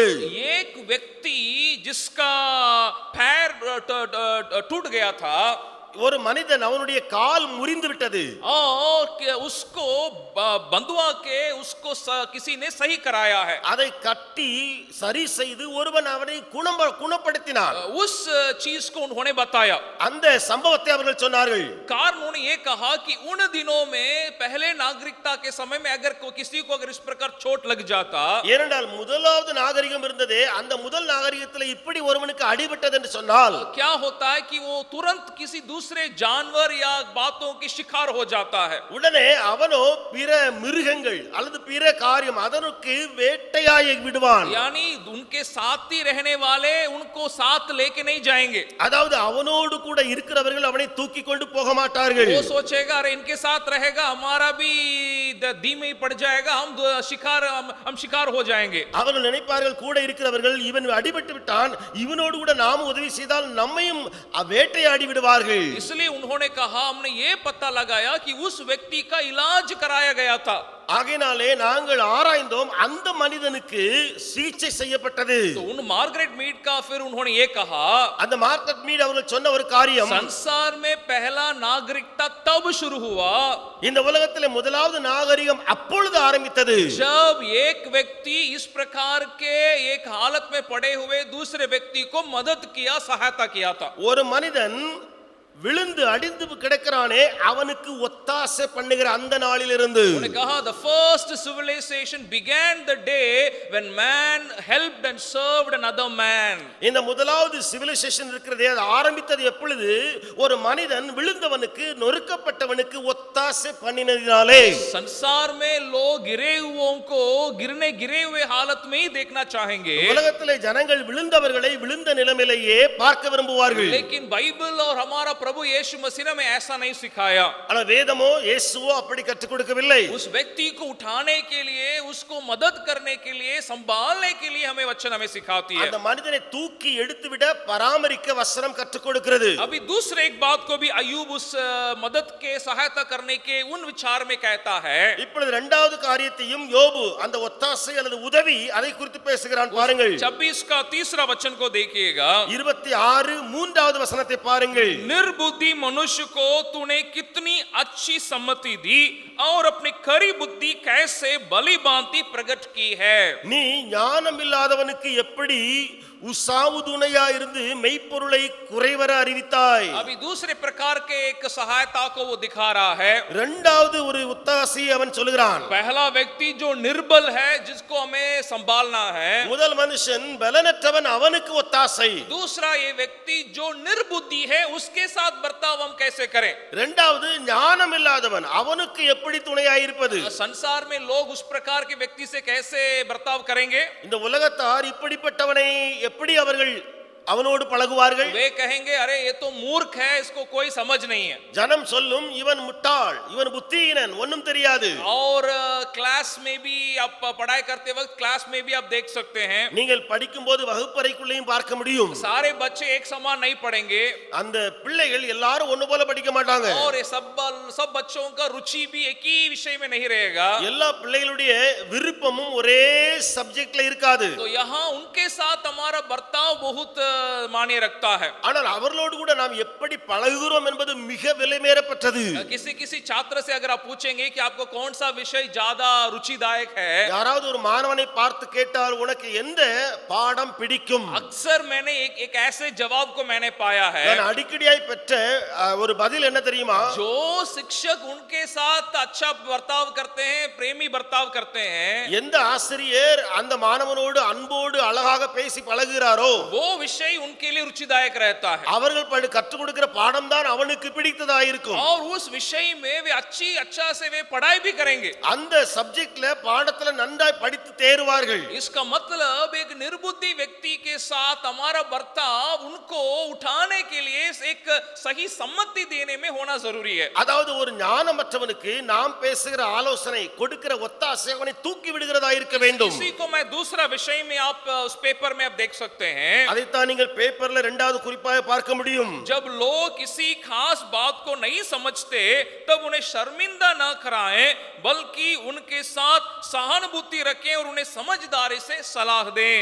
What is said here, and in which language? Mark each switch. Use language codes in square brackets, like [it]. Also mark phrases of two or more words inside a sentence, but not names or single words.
[hi] एक व्यक्ति जिसका पैर टूट गया था, [ta] ஒரு மனிதன் அவனுடைய கால் முறிந்து விட்டது. [hi] और उसको बंधुआ के उसको किसी ने सही कराया है। [ta] அதை கட்டி சரி செய்து ஒருவன் அவனை குணப்படுத்தினான். [hi] उस चीज को उन्होंने बताया। [ta] அந்த சம்பவத்தை அவர்கள் சொன்னார்கள். [hi] कारण उन्होंने ये कहा कि उन दिनों में पहले नागरिकता के समय में अगर किसी को अगर इस प्रकार चोट लग जाता, [ta] ஏனென்றால் முதலாவது நாகரிகம் இருந்ததே, அந்த முதல் நாகரிகத்தில் இப்படி ஒருவனுக்கு அடிபட்டது என்று சொன்னால் [hi] क्या होता है कि वो तुरंत किसी दूसरे जानवर या बातों की शिकार हो जाता है। [ta] உடனே அவனோ பிற மிருகங்கள் அல்லது பிற காரியம் அதற்கு வேட்டையாடி விடுவான். [hi] यानी उनके साथ ही रहने वाले उनको साथ लेके नहीं जाएंगे। [ta] அதாவது அவனோடு கூட இருக்கிறவர்கள் அவனை தூக்கி கொண்டு போக மாட்டார்கள். [hi] वो सोचेगा अरे इनके साथ रहेगा हमारा भी दी में ही पड़ जाएगा, हम शिकार हो जाएंगे। [ta] அவர்கள் நினைப்பார்கள், கூட இருக்கிறவர்கள் இவன் அடிபட்டு விட்டான், இவனோடு கூட நாம் உதவி செய்தால் நம்மையும் வேட்டையாடி விடுவார்கள். [hi] इसलिए उन्होंने कहा हमने ये पता लगाया कि उस व्यक्ति का इलाज कराया गया था। [ta] ஆகையினாலே நாங்கள் ஆராய்ந்தோம், அந்த மனிதனுக்கு சிகிச்சை செய்யப்பட்டது. [hi] तो उन मार्गरेट मीड का फिर उन्होंने ये कहा, [ta] அந்த மார்கரெட் மீட் அவர்கள் சொன்ன ஒரு காரியம், [hi] संसार में पहला नागरिकता तब शुरू हुआ [ta] இந்த உலகத்திலே முதலாவது நாகரிகம் அப்பொழுது ஆரம்பித்தது, [hi] जब एक व्यक्ति इस प्रकार के एक हालत में पड़े हुए दूसरे व्यक्ति को मदद किया, सहायता किया था। [ta] ஒரு மனிதன் விழுந்து அடிந்து கிடக்கிறானே, அவனுக்கு ஒத்தாசை பண்ணுகிற அந்த நாளிலிருந்து [hi] उन्होंने कहा [en] the first civilization began the day when man helped and served another man. [ta] இந்த முதலாவது சிவிலைசேஷன் இருக்கிறதே, அது ஆரம்பித்தது எப்பொழுது? ஒரு மனிதன் விழுந்தவனுக்கு நொறுக்கப்பட்டவனுக்கு ஒத்தாசை பண்ணினதினாலே. [hi] संसार में लोग गिरे हुओं को गिरे हुए हालत में ही देखना चाहेंगे, [ta] உலகத்திலே ஜனங்கள் விழுந்தவர்களை விழுந்த நிலைமையிலேயே பார்க்க விரும்புவார்கள். [hi] लेकिन बाइबल और हमारा प्रभु यीशु मसीह ने हमें ऐसा नहीं सिखाया। [ta] ஆனா வேதமோ இயேசுவோ அப்படி கற்றுக் கொடுக்கவில்லை. [hi] उस व्यक्ति को उठाने के लिए, उसको मदद करने के लिए, संभालने के लिए हमें वचन हमें सिखाती है। [ta] அந்த மனிதனை தூக்கி எடுத்துவிட பராமரிக்க வசனம் கற்றுக் கொடுக்கிறது. [hi] अभी दूसरे एक बात को भी अय्यूब उस मदद के सहायता करने के उन विचार में कहता है। [ta] இப்பொழுது இரண்டாவது காரியத்தையும் யோபு அந்த ஒத்தாசை அல்லது உதவி அதை குறித்து பேசுகிறான் பாருங்கள். [hi] 26 का तीसरा वचन को देखिएगा। [ta] 26 மூன்றாவது வசனத்தை பாருங்கள். [hi] निर्बुद्धि मनुष्य को तूने कितनी अच्छी सम्मति दी और अपनी खरी बुद्धि कैसे भली भांति प्रकट की है। [ta] நீ ஞானமில்லாதவனுக்கு எப்படி உசாவு துணையா இருந்து மெய்ப்பொருளை குறைவர அறிவித்தாய். [hi] अभी दूसरे प्रकार के एक सहायता को वो दिखा रहा है। [ta] இரண்டாவது ஒரு உத்தாசி அவன் சொல்கிறான். [hi] पहला व्यक्ति जो निर्बल है, जिसको हमें संभालना है। [ta] முதல் மனுஷன் பலனற்றவன், அவனுக்கு ஒத்தாசை. [hi] दूसरा ये व्यक्ति जो निर्बुद्धि है, उसके साथ बर्ताव हम कैसे करें। [ta] இரண்டாவது ஞானமில்லாதவன், அவனுக்கு எப்படி துணையாயிருப்பது. [hi] संसार में लोग उस प्रकार के व्यक्ति से कैसे बर्ताव करेंगे। [ta] இந்த உலகத்தார் இப்படிப்பட்டவனை எப்படி அவர்கள் அவனோடு பழகுவார்கள். [hi] वे कहेंगे अरे ये तो मूर्ख है, इसको कोई समझ नहीं है। [ta] ஜனம் சொல்லும் இவன் முட்டாள், இவன் புத்தியீனன், ஒண்ணும் தெரியாது. [hi] और क्लास में भी आप पढ़ाई करते वक्त क्लास में भी आप देख सकते हैं, [ta] நீங்கள் படிக்கும்போது வகுப்பறைக்குள்ளேயும் பார்க்க முடியும். [hi] सारे बच्चे एक समान नहीं पढ़ेंगे [ta] அந்த பிள்ளைகள் எல்லாரும் ஒண்ணு போல படிக்க மாட்டாங்க. [hi] और ये सब बच्चों का रुचि भी एक ही विषय में नहीं रहेगा। [ta] எல்லா பிள்ளைகளுடைய விருப்பமும் ஒரே சப்ஜெக்ட்ல இருக்காது. [hi] तो यहाँ उनके साथ हमारा बर्ताव बहुत मायने रखता है। [ta] ஆனால் அவர்களோடு கூட நாம் எப்படி பழகுகிறோம் என்பது மிக விலைமேறப்பட்டது. [hi] किसी छात्र से अगर आप पूछेंगे कि आपको कौन सा विषय ज्यादा रुचिदायक है, [ta] யாராவது ஒரு மாணவனை பார்த்து கேட்டால் உனக்கு எந்த பாடம் பிடிக்கும், [hi] अक्सर मैंने एक ऐसे जवाब को मैंने पाया है। [ta] நான் அடிக்கடியாய் பெற்ற ஒரு பதில் என்ன தெரியுமா? [hi] जो शिक्षक उनके साथ अच्छा बर्ताव करते हैं, प्रेमी बर्ताव करते हैं, [ta] எந்த ஆசிரியர் அந்த மாணவனோடு அன்போடு அழகாக பேசி பழகுகிறாரோ [hi] वो विषय उनके लिए रुचिदायक रहता है। [ta] அவர்கள் கற்றுக் கொடுக்கிற பாடம் தான் அவனுக்கு பிடித்ததா இருக்கும். [hi] और उस विषय में वे अच्छा से वे पढ़ाई भी करेंगे। [ta] அந்த சப்ஜெக்ட்ல பாடத்துல நன்றாய் படித்து தேறுவார்கள். [hi] इसका मतलब एक निर्बुद्धि व्यक्ति के साथ हमारा बर्ताव उनको उठाने के लिए एक सही सम्मति देने में होना जरूरी है। [ta] அதாவது ஒரு ஞானமற்றவனுக்கு நாம் பேசுகிற ஆலோசனை கொடுக்கிற ஒத்தாசை அவனை தூக்கி விடுகிறதா இருக்க வேண்டும். [hi] इसी को मैं दूसरा विषय में आप उस पेपर में आप देख सकते हैं। [ta] அதைத்தான் நீங்கள் பேப்பர்ல இரண்டாவது குறிப்பாக பார்க்க முடியும். [hi] जब लोग किसी खास बात को नहीं समझते तब उन्हें शर्मिंदा न कराएं, बल्कि उनके साथ सहानुभूति रखें और उन्हें समझदारी से सलाह दें।